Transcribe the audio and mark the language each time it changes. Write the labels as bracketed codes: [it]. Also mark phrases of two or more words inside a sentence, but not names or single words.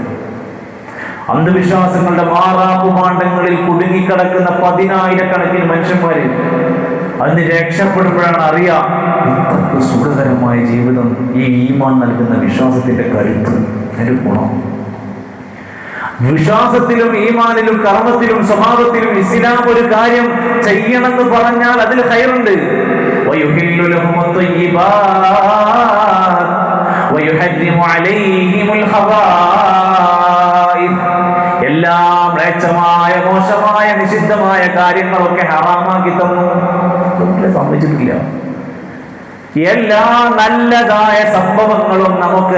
[ml] അന്ധവിശ്വാസങ്ങളുടെ മാറാപ്പുമാണ്ടങ്ങളിൽ കുടുങ്ങിക്കിടക്കുന്ന 10,000-കണക്കിന് മനുഷ്യന്മാര് അതിന് രക്ഷപ്പെടുമ്പോഴാണ് അറിയാം ഇത്രക്ക് സുഖകരമായ ജീവിതം ഈ ഈമാൻ നൽകുന്ന വിശ്വാസത്തിന്റെ കരുത്ത്, അതിന്റെ ഗുണം. വിശ്വാസത്തിലും ഈമാനിലും കർമ്മത്തിലും സ്വഭാവത്തിലും ഇസ്ലാം ഒരു കാര്യം ചെയ്യണമെന്ന് പറഞ്ഞാൽ അതിൽ ഖൈറുണ്ട്. [ar] وَيُحِلُّ لَهُمُ الطَّيِّبَاتِ وَيُحَرِّمُ عَلَيْهِمُ الْخَبَائِثَ. [ml] എല്ലാ മ്ലേച്ഛമായ മോശമായ നിഷിദ്ധമായ കാര്യങ്ങളൊക്കെ ഹറാമാക്കി തന്നു. സമ്മതിച്ചിട്ടില്ല. എല്ലാ നല്ലതായ സംഭവങ്ങളും നമുക്ക്